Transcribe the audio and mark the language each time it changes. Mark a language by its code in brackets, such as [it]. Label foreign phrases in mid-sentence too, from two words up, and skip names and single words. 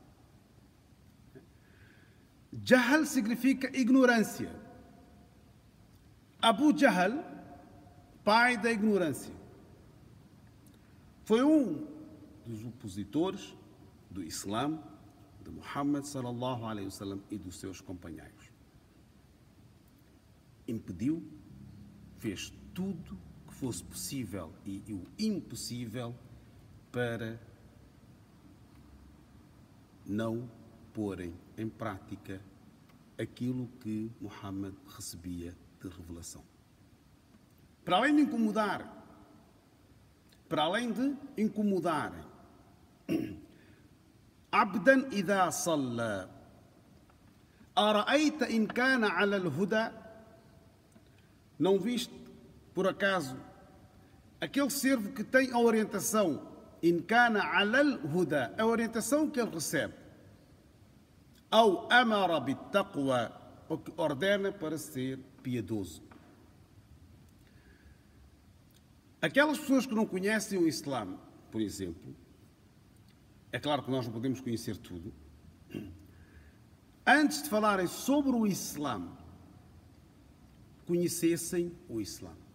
[pt] Jahl significa ignorância. Abu Jahl, pai da ignorância. Foi um dos opositores do Islã, de Muhammad [ar] صلى الله عليه وسلم [pt] e dos seus companheiros. Impediu, fez tudo que fosse possível e o impossível para não porem em prática aquilo que Muhammad recebia de revelação. Para além de incomodarem, [ar] عبدا إذا صلى أرأيت إن كان على الهدى. [pt] Não viste, por acaso, aquele servo que tem a orientação, [ar] إن كان على الهدى, [pt] a orientação que ele recebe, ou [ar] أمر بالتقوى, [pt] ou que ordena para ser piedoso. Aquelas pessoas que não conhecem o Islã, por exemplo, é claro que nós não podemos conhecer tudo, antes de falarem sobre o Islã, conhecessem o Islã.